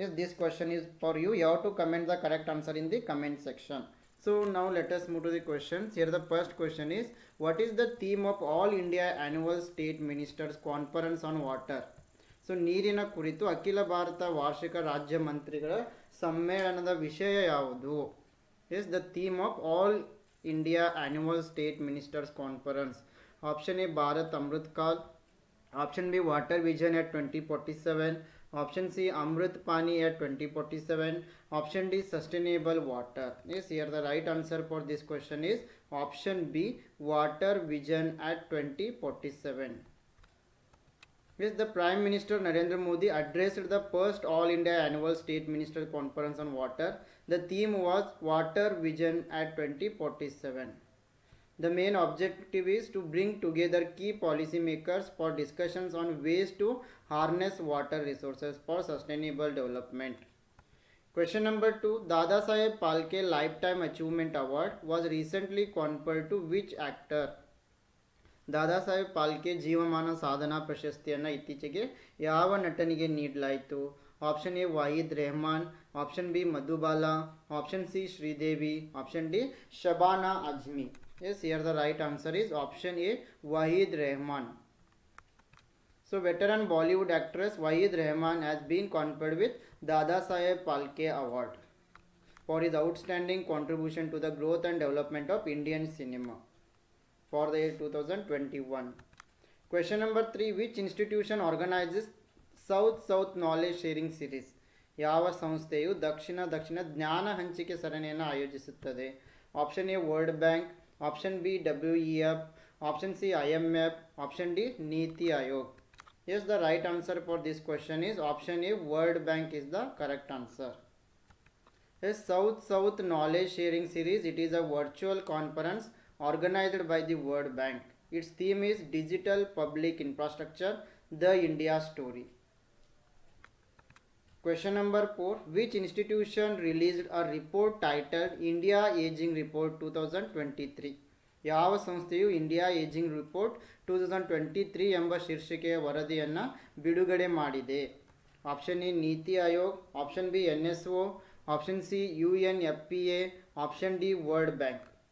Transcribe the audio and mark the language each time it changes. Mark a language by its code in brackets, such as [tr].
[en] This question is for you. You have to comment the correct answer in the comment section. So now let us move to the questions. Here the first question is, what is the theme of All India Annual State Ministers Conference on Water? [kn] So ನೀರಿನ ಕುರಿತು ಅಖಿಲ ಭಾರತ ವಾರ್ಷಿಕ ರಾಜ್ಯ ಮಂತ್ರಿಗಳ ಸಮ್ಮೇಳನದ ವಿಷಯ ಯಾವುದು? [en] Is the theme of All India Annual State Ministers Conference. Option A, Bharat Amrit Kal. Option B, Water Vision at 2047. Option C, Amrit Pani at 2047. Option D, Sustainable Water. Yes, here the right answer for this question is option B, Water Vision at 2047. Yes, the Prime Minister Narendra Modi addressed the first All India Annual State Minister Conference on Water. The theme was Water Vision at 2047. The main objective is to bring together key policy makers for discussions on ways to harness water resources for sustainable development. Question number 2. Dada Saheb Phalke Lifetime Achievement Award was recently conferred to which actor? [kn] Dada Saheb Phalke ಜೀವಮಾನ ಸಾಧನಾ ಪ್ರಶಸ್ತಿಯನ್ನು ಇತ್ತೀಚೆಗೆ ಯಾವ ನಟನಿಗೆ ನೀಡಲಾಯಿತು? [en] Option A Wahid Rehman, option B Madhubala, option C Sridevi, option D Shabana Azmi. Yes, here the right answer is option A, Wahid Rahman. So veteran Bollywood actress Wahid Rahman has been conferred with Dada Saheb Phalke Award for his outstanding contribution to the growth and development of Indian cinema for the year 2021. Question number 3. Which institution organizes South Knowledge Sharing Series? [kn] ಯಾವ ಸಂಸ್ಥೆಯು ದಕ್ಷಿಣ ಜ್ಞಾನ ಹಂಚಿಕೆ ಸರಣಿಯನ್ನು ಆಯೋಜಿಸುತ್ತದೆ? [en] Option A World Bank, option B WEF, option C IMF, option D NITI Aayog. Yes, the right answer for this question is option A, World Bank is the correct answer. Yes, South Knowledge Sharing Series, it is a virtual conference organized by the World Bank. Its theme is Digital Public Infrastructure, the India Story. Question number 4. Which institution released a report titled India Aging Report 2023? [kn] ಯಾವ ಸಂಸ್ಥೆಯು India ageing report 2023 ಎಂಬ ಶೀರ್ಷಿಕೆಯ ವರದಿಯನ್ನು ಬಿಡುಗಡೆ ಮಾಡಿದೆ? [en] Option A NITI Aayog, option B NSO, option C UNFPA, option D World Bank.